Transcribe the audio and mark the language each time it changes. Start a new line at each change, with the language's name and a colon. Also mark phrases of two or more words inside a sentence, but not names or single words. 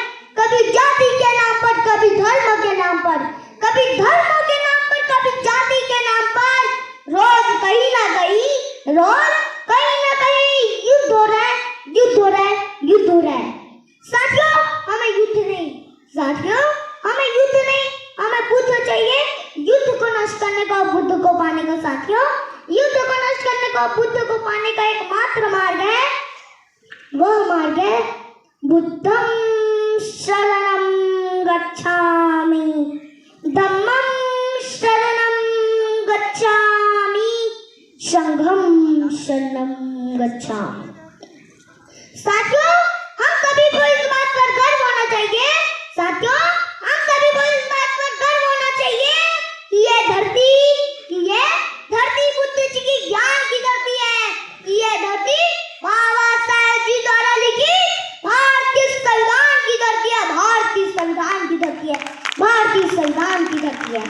Hindi: कभी जाति के नाम पर, कभी धर्म के नाम पर, कभी धर्म के नाम पर, कभी जाति के नाम पर, रोज कहीं ना कहीं, रोज कहीं ना कहीं युद्ध हो रहा है, युद्ध हो रहा है, युद्ध हो रहा है। साथियों, हमें युद्ध नहीं, साथियों हमें युद्ध नहीं, हमें बुद्ध चाहिए। युद्ध को नष्ट करने का, बुद्ध को पाने का। साथियों, युद्ध को नष्ट करने का, बुद्ध को पाने का एकमात्र मार्ग है, वह मार्ग है
Pali: बुद्धं शरणं गच्छामि, धम्मं शरणं गच्छामि, संघं शरणं गच्छामि।
Hindi: साथियों, हम सभी को इस बात पर गर्व होना चाहिए। साथियों, हम सभी को इस बात पर गर्व होना चाहिए कि ये धरती बुद्ध जी की ज्ञान की धरती है। ये धरती बाबा साहेब जी द्वारा लिखी भारतीय संविधान की धरती है, भारतीय संविधान की धरती है, भारतीय संविधान की धरती है।